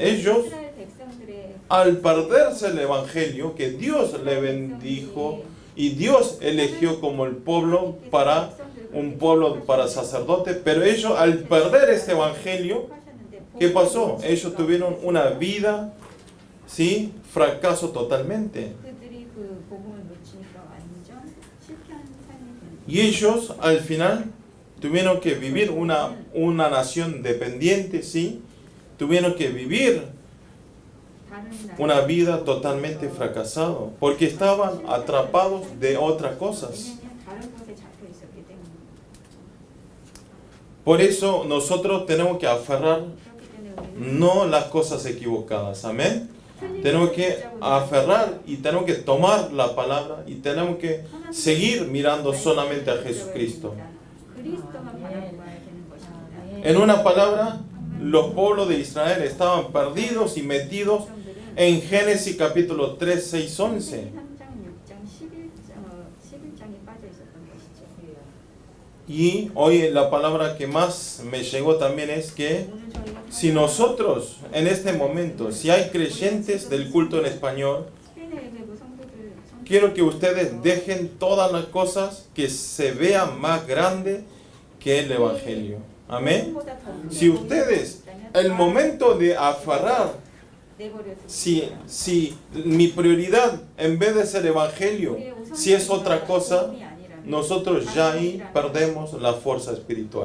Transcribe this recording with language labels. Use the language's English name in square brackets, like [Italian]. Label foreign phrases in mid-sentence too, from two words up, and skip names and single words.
[Spanish] Ellos, al perderse el evangelio, que Dios le bendijo, y Dios eligió como el pueblo para un pueblo para sacerdote, pero ellos al perder este evangelio, ¿qué pasó? Ellos tuvieron una vida, ¿sí? Fracaso totalmente. [Korean] 그들이 그 복음을 놓치니까 완전 실패한 삶이 된 [Spanish] Y ellos al final tuvieron que vivir una nación dependiente, ¿sí? Tuvieron que vivir [Korean] 다른 [Spanish] una vida totalmente fracasada, porque estaban atrapados de otras cosas. [Korean] 왜냐하면 다른 곳에 잡혀 있었기 때문에 [Spanish] Por eso nosotros tenemos que aferrar [Korean] 그렇기 때문에 우리는 [Spanish] no las cosas equivocadas, amén. Tenemos que aferrar y tenemos que tomar la palabra y tenemos que seguir mirando solamente a Jesucristo. [Korean] 그리스도만 바라보아야 되는 것입니다. [Spanish] En una palabra, los pueblos de Israel estaban perdidos y metidos en Génesis capítulo 3, 6, 11. [Korean] 3장, 6장, 11장에 빠져 있었던 것이죠. [Spanish] Y hoy la palabra que más me llegó también es que [Korean] 오늘 저희가 [Spanish] si nosotros en este momento, si hay creyentes del culto en español, [Korean] 스페인의 외부 성도들 [Spanish] quiero que ustedes dejen todas las cosas que se vean más grande que el Evangelio. Amén. Si ustedes, el momento de aferrar, si mi prioridad en vez de ser Evangelio, si es otra cosa, nosotros ya ahí perdemos la fuerza espiritual.